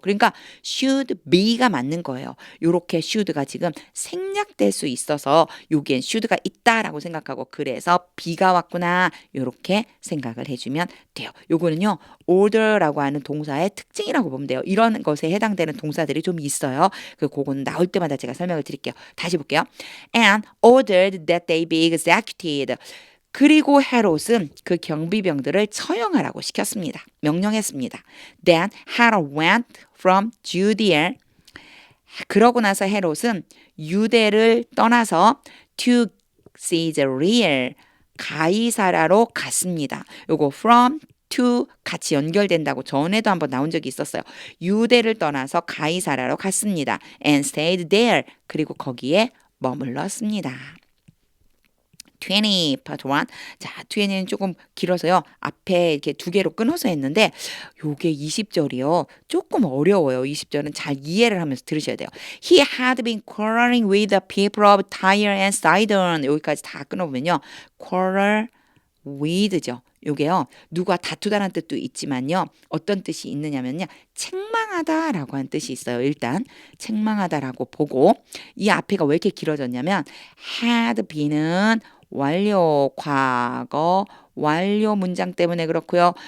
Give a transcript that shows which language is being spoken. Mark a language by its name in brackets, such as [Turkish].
[Korean] 그러니까 should be가 맞는 거예요. 요렇게 should가 지금 생략될 수 있어서 여기엔 should가 있다라고 생각하고 그래서 be가 왔구나 요렇게 생각을 해주면 돼요. 요거는요 order라고 하는 동사의 특징이라고 보면 돼요. 이런 것에 해당되는 동사들이 좀 있어요. 그거는 나올 때마다 제가 설명을 드릴게요. 다시 볼게요. [English] And ordered that they be executed. [Korean] 그리고 헤롯은 그 경비병들을 처형하라고 시켰습니다. 명령했습니다. [English] Then Herod went from Judea. [Korean] 그러고 나서 헤롯은 유대를 떠나서 [English] to Caesarea [Korean] 가이사라로 갔습니다. 요거 from to 같이 연결된다고 전에도 한번 나온 적이 있었어요. 유대를 떠나서 가이사라로 갔습니다. [English] And stayed there. [Korean] 그리고 거기에 머물렀습니다. [English] 20 part 1. [Korean] 자, 뒤에는 조금 길어서요. 앞에 이렇게 두 개로 끊어서 했는데 요게 20절이요. 조금 어려워요. 20절은 잘 이해를 하면서 들으셔야 돼요. [English] He had been quarreling with the people of Tyre and Sidon. [Korean] 여기까지 다 끊어보면요. quarrel with죠. 요게요. 누가 다투다라는 뜻도 있지만요. 어떤 뜻이 있느냐면요. 책망하다라고 하는 뜻이 있어요. 일단 책망하다라고 보고 이 앞에가 왜 이렇게 길어졌냐면 had been은 완료 과거 완료 문장 때문에 그렇고요.